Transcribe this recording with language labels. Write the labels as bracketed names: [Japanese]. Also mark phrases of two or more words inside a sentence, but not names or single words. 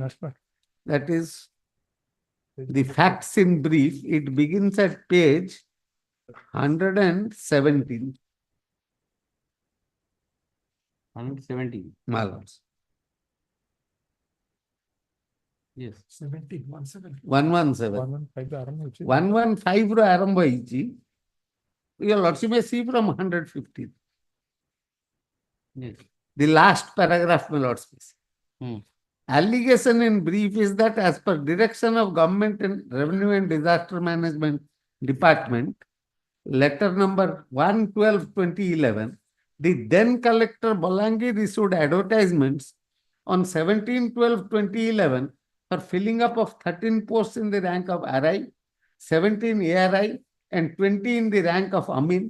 [English] That is the facts in brief. It begins at page 117. 117. My lords. Yes. 117. [Odia] 117. 115 ରୁ ଆରମ୍ଭ ହେଇଛି. [English] Your lordship may see from 115. Yes. The last paragraph, my lords. Allegation in brief is that as per direction of Government and Revenue and Disaster Management Department, letter number 112/2011, the then collector Bolangir issued advertisements on 17/12/2011 for filling up of 13 posts in the rank of RI, 17 ARI, and 20 in the rank of Amin.